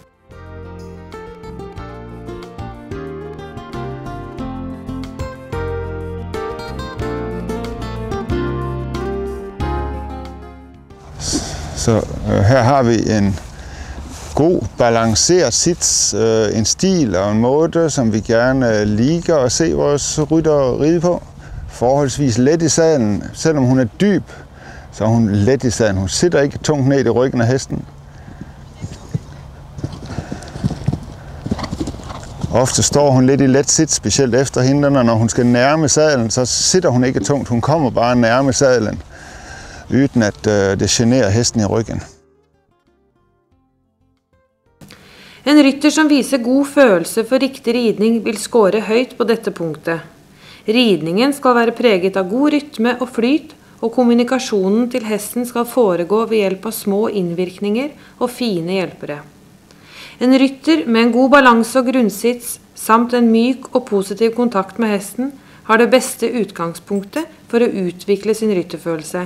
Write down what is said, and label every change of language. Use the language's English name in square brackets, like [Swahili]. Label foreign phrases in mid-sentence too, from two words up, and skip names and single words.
[Danish] Så her har vi en god, balanceret sits, en stil og en måde, som vi gerne liker at se vores rytter ride på. Forholdsvis let i sadlen. Selvom hun er dyb, så er hun let i sadlen. Hun sitter ikke tungt ned i ryggen af hesten. Ofte står hun lidt i let sits, specielt efter hindrene. Når hun skal nærme sadlen, så sitter hun ikke tungt. Hun kommer bare nærme sadlen, uden at det generer hesten i ryggen. [Norwegian] En rytter som viser god følelse for riktig ridning vil score høyt på dette punktet. Ridningen skal være preget av god rytme og flyt, og kommunikasjonen til hesten skal foregå ved hjelp av små innvirkninger og fine hjelpere. En rytter med en god balanse og grunnsits, samt en myk og positiv kontakt med hesten, har det beste utgangspunktet for å utvikle sin rytterfølelse.